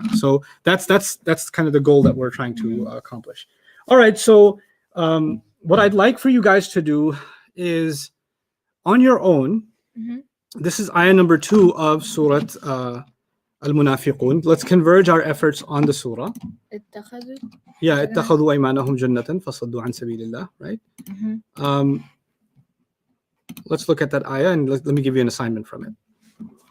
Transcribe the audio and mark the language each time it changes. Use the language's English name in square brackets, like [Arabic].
[English] So that's kind of the goal that we're trying to accomplish. All right, so what I'd like for you guys to do is on your own, this is ayah number 2 of Surah Al-Munafiqun. Let's converge our efforts on the surah. [Arabic] اتخذوا. Yeah, اتخذوا أيمانهم جنة فصدوا عن سبيل الله, right? [English] Let's look at that ayah and let me give you an assignment from it.